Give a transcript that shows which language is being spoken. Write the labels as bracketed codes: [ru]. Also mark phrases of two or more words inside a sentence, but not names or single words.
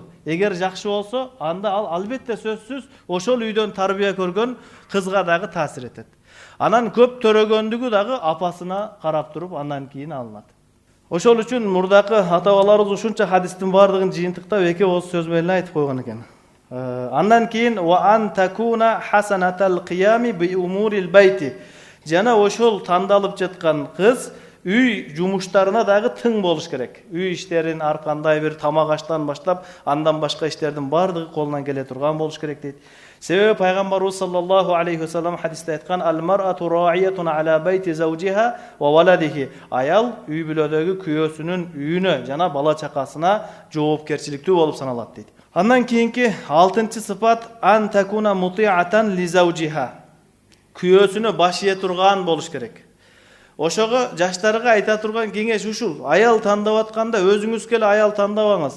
[ky] Эгер жакшы болсо, анда ал албетте сөзсүз ошол үйдөн тарбия көргөн кызга дагы таасир этет. Анан көп төрөгөндүгү дагы апасына карап туруп андан кийин алынат. Ошол үчүн мурдакы ата-бабаларыбыз ушунча хадистин бардыгын жыйынтыктап эки ооз сөз менен айтып койгон экен. Андан кийин [ar] وأن تكون حسنة القيام بأمور البيت. [ky] Жана ошол тандалып жаткан кыз үй жумуштарына дагы тың болуш керек. Үй иштерин ар кандай бир тамак аштан баштап, андан башка иштердин бардыгы колунан келе турган болуш керек дейт. Себеби пайгамбарыбыз [ar] صلى الله عليه وسلم [ky] хадисте айткан: [ar] "المرأة راعية على بيت زوجها وولده." [ky] Аял үй бүлөдөгү күйөөсүнүн үйүнө жана бала чакасына жоопкерчиликтүү болуп саналат дейт. Андан кийинки 6-нчы сыпат [ar] أن تكون مطيعة لزوجها. [ky] Күйөөсүнө баш ие турган болуш керек. Ошого жаштарга айта турган кеңеш ушул: аял тандап атканда өзүңүзгө эле аял тандабаңыз.